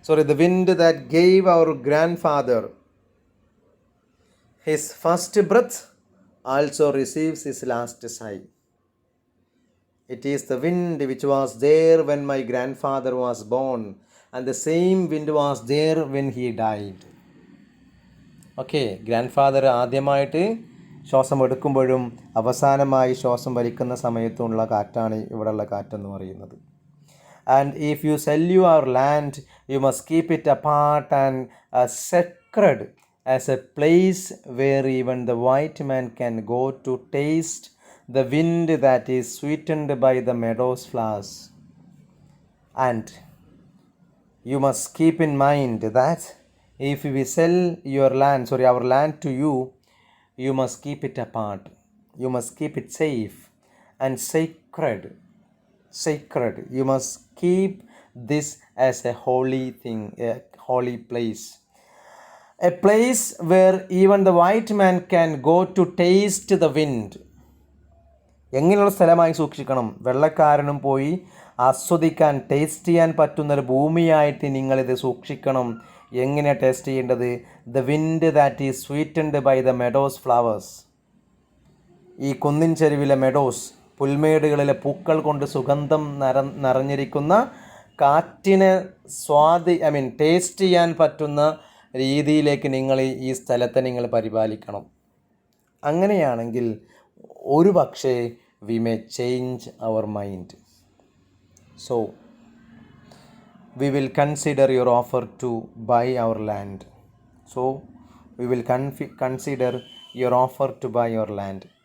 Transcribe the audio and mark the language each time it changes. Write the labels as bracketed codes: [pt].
[en] The wind that gave our grandfather his first breath also receives his last sigh. It is the wind which was there when my grandfather was born, and the same wind was there when he died. [ml] Grandfather ആദ്യമായിട്ട് ശ്വാസം എടുക്കുമ്പോഴും അവസാനമായി ശ്വാസം വലിക്കുന്ന സമയത്തുള്ള കാറ്റാണ് ഇവിടെയുള്ള കാറ്റെന്ന് പറയുന്നത്. [en] And if you sell your land, you must keep it apart and sacred as a place where even the white man can go to taste the wind that is sweetened by the meadow's flowers. And you must keep in mind that if we sell our land to you, you must keep it apart. You must keep it safe and sacred. You must keep this as a holy thing, a holy place. A place where even the white man can go to taste the wind. [ml] എങ്ങനെയുള്ള സ്ഥലമായി സൂക്ഷിക്കണം? വെള്ളക്കാരനും പോയി ആസ്വദിക്കാൻ, taste ചെയ്യാൻ പറ്റുന്നൊരു ഭൂമിയായിട്ട് നിങ്ങളിത് സൂക്ഷിക്കണം. എങ്ങനെ ടേസ്റ്റ് ചെയ്യേണ്ടത്? [en] The wind that is sweetened by the meadows flowers. [ml] ഈ കുന്നിൻ ചെരുവിലെ മെഡോസ്, പുൽമേടുകളിലെ പൂക്കൾ കൊണ്ട് സുഗന്ധം നിറഞ്ഞിരിക്കുന്ന കാറ്റിനെ ടേസ്റ്റ് ചെയ്യാൻ പറ്റുന്ന രീതിയിലേക്ക് നിങ്ങൾ ഈ സ്ഥലത്തെ നിങ്ങൾ പരിപാലിക്കണം. അങ്ങനെയാണെങ്കിൽ ഒരു പക്ഷേ [en] We may change our mind. So, we will consider your offer to buy our land. So, we will consider your offer to buy your land.